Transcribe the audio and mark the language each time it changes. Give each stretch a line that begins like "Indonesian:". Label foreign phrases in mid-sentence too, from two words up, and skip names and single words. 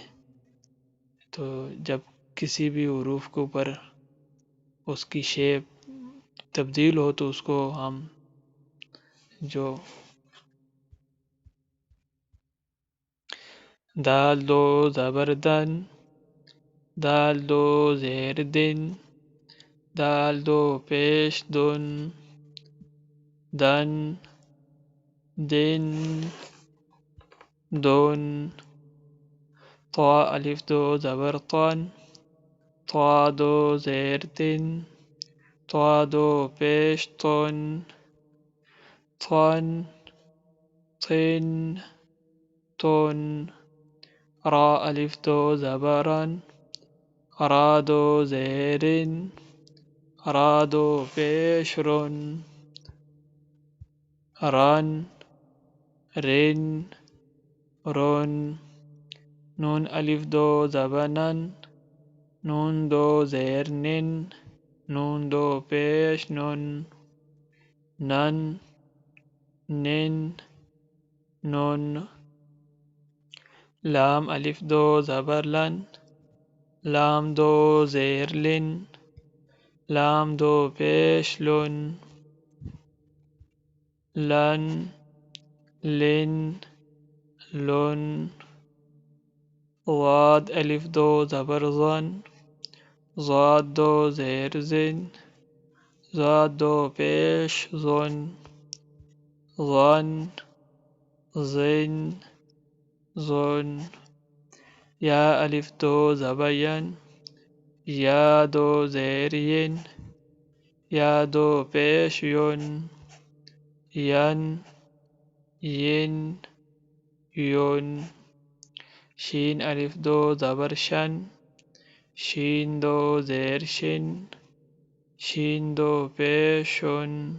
Urdu: تو جب کسی بھی حروف کے اوپر اس کی شیپ تبدیل ہو تو اس کو ہم جو دال دو زبر دن، دال دو زیر دن، دال دو پیش دن، دن دن دن۔ طا الف دو زبر طن، طا دو زیر تن، طا دو پیش طن، طن طن طن۔ را الف دو زبرن را دو زیرن را دو پیش رن رن رن رن نون الف دو زبنن نون دو زیر نن نون دو پیش نن نن نن نن لام الف دو زبر لن لام دو زیر لن لام دو پیش لن لن لن لن ضاد الف دو زبر ظن ضاد دو زیر زن ضاد دو پیش ظن ظن زن ظن یا الف دو زبر ین یا دو زیر ین یا دو پیش یون ین ین یون شین الف دو زبر شن شین دو زیر شن شین دو پیش شن